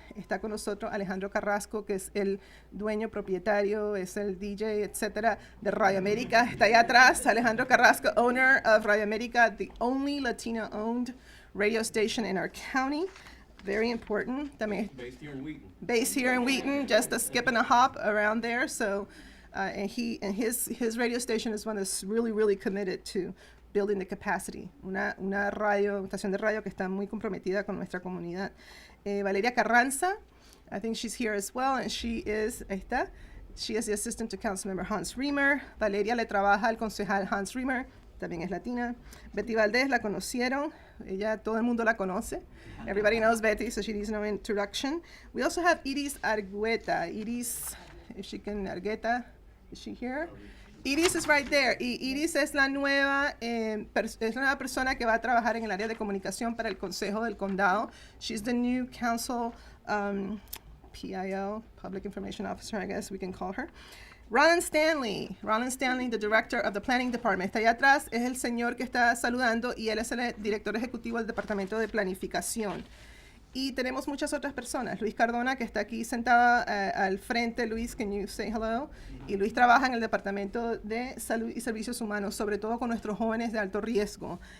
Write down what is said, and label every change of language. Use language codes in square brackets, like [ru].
[es] Está con nosotros Alejandro Carrasco, que es el dueño, propietario, es el DJ, etcétera, de Radio América. Está allá atrás, [en] Alejandro Carrasco, owner of Radio América, the only Latino-owned radio station in our county. very important. [es] También [en] Based here in Wheaton. based here in Wheaton, just a skip and a hop around there. So, and his radio station is one that's really committed to building the capacity. [es] Una estación de radio que está muy comprometida con nuestra comunidad. [en] Valeria Carranza, I think she's here as well, and she is the assistant to Councilmember Hans Riemer. [es] Valeria le trabaja al concejal Hans Riemer, también es latina. Betty Valdez la conocieron, ella, todo el mundo la conoce. [en] Everybody knows Betty, so she needs no introduction. We also have Iris Argueta. Iris, if she can, Argueta, is she here? Iris is right there. [es] Iris es la nueva persona que va a trabajar en el área de comunicación para el Consejo del Condado. [en] She's the new council PIO, Public Information Officer, I guess we can call her. [es] Roland Stanley, [en] the director of the Planning Department. [es] Está allá atrás, es el señor que está saludando y él es el director ejecutivo del Departamento de Planificación. Y tenemos muchas otras personas. Luis Cardona, que está aquí sentada al frente. Luis, [en] can you say hello? [es] Y Luis trabaja en el Departamento de Salud y Servicios Humanos, sobre todo con nuestros jóvenes de alto riesgo.